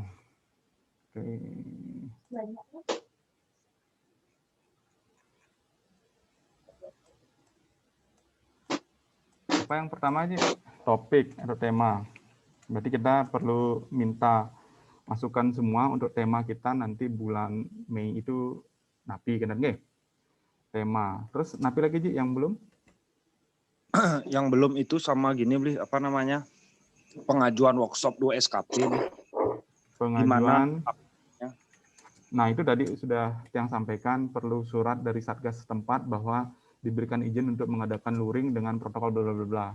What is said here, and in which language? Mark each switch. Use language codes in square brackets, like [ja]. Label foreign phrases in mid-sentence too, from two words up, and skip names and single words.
[id] Oke. Apa yang pertama aja? Topik atau tema. Berarti kita perlu minta masukan semua untuk tema kita nanti bulan Mei itu napi kan nggih? Tema. Terus napi lagi Ji yang belum? Yang belum itu sama gini Bli, apa namanya? Pengajuan workshop 2 SKP. Pengajuan. Nah, itu tadi sudah yang sampaikan perlu surat dari Satgas setempat bahwa diberikan izin untuk mengadakan luring dengan protokol bla bla bla.